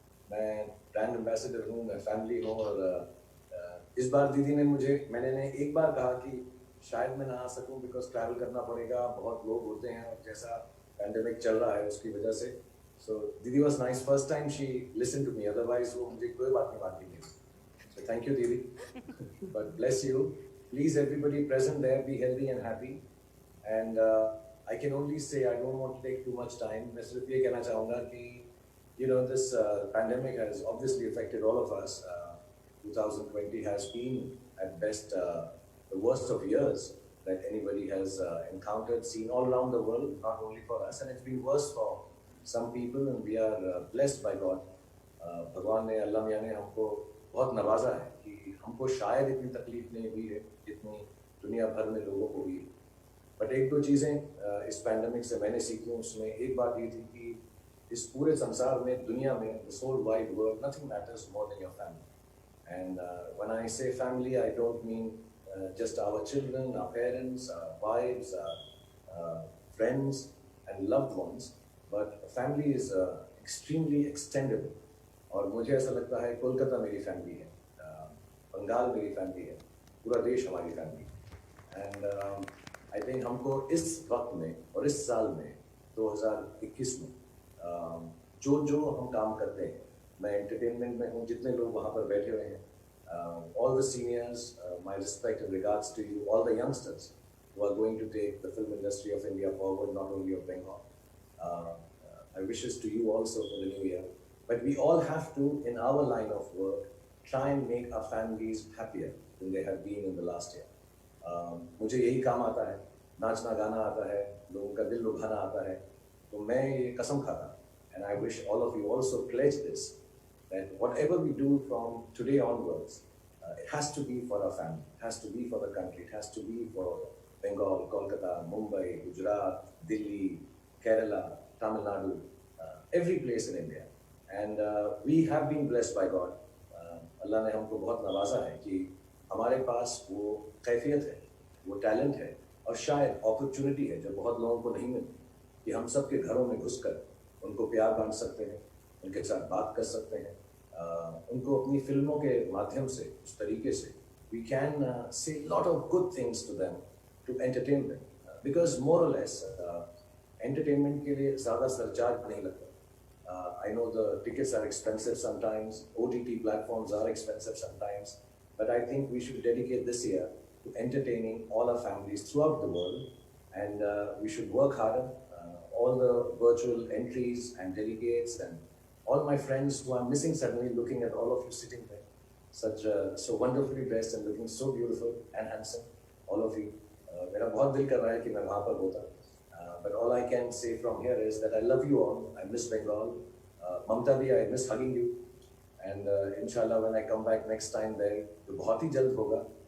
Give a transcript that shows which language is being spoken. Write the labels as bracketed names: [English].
[Hindi] मैं brand ambassador हूँ, मैं फैमिली हूँ, और इस बार दीदी ने मैंने एक बार कहा कि शायद मैं ना आ सकूं बिकॉज ट्रैवल करना पड़ेगा, बहुत लोग होते हैं, और जैसा पैंडेमिक चल रहा है उसकी वजह से। [English] so दीदी was nice, first time she listen to me, otherwise [Hindi] वो मुझे कोई बात नहीं मानती थी। [English] So thank you दीदी, but bless you, please everybody present there be healthy and happy, and I can only say I don't want to take too much time. [Hindi] मैं सिर्फ ये कहना चाहूँगा कि [English] you know this pandemic has obviously affected all of us. 2020 has been at best the worst of years that anybody has encountered, seen all around the world, not only for us, and it's been worse for some people, and we are blessed by God. [Hindi] भगवान ने, अल्लाह मियाँ ने हमको बहुत नवाजा है कि हमको शायद इतनी तकलीफ नहीं हुई है जितनी दुनिया भर में लोगों को हुई। बट एक दो चीज़ें इस पैंडमिक से मैंने सीखी, उसमें एक बात ये थी कि इस पूरे संसार में, दुनिया में, [English] this whole wide world, nothing matters more than your family. And when I say family, I don't mean just our children, our parents, our wives, friends and loved ones, but family is extremely extendable. [Hindi] और मुझे ऐसा लगता है कोलकाता मेरी family है, बंगाल मेरी family है, पूरा देश हमारी फैमिली। [English] and I think [Hindi] हमको इस वक्त में और इस साल में 2021 में जो हम काम करते हैं, मैं एंटरटेनमेंट में हूँ, जितने लोग वहाँ पर बैठे हुए हैं, [English] all the seniors, my respect and regards to you, all the youngsters who are going to take the film industry of India forward, not only of Bengal. My wishes to you also for the new year. But we all have to, in our line of work, try and make our families happier than they have been in the last year. [Hindi] मुझे यही काम आता है, नाचना गाना आता है, लोगों का दिल लुभाना आता है, तो मैं ये कसम खाता, [English] and I wish all of you also pledge this, that whatever we do from today onwards, it has to be for our family, it has to be for the country, it has to be for Bengal, Kolkata, Mumbai, Gujarat, Delhi, Kerala, Tamil Nadu, every place in India. And we have been blessed by God. [Hindi] अल्लाह ने हमको बहुत नवाजा है कि हमारे पास वो कैफियत है, वो टैलेंट है, और शायद अपॉर्चुनिटी है जो बहुत लोगों को नहीं मिलती, कि हम सबके घरों में घुसकर उनको प्यार बांट सकते हैं, उनके साथ बात कर सकते हैं, उनको अपनी फिल्मों के माध्यम से उस तरीके से [English] we can say a lot of good things to them to entertain them, because more or less [Hindi] entertainment के लिए ज़्यादा सरचार्ज नहीं लगता। [English] I know the tickets are expensive sometimes, OTT platforms are expensive sometimes, but I think we should dedicate this year to entertaining all our families throughout the world, and we should work harder. All the virtual entries and delegates and all my friends who I'm missing suddenly, looking at all of you sitting there, so wonderfully dressed and looking so beautiful and handsome, all of you, [Hindi] मेरा बहुत दिल कर रहा है कि मैं वहाँ पर होता. [English] But all I can say from here is that I love you all. I miss Bengal. Mamta Di, I miss hugging you. And inshallah, when I come back next time there, [Hindi] तो बहुत ही जल्द होगा.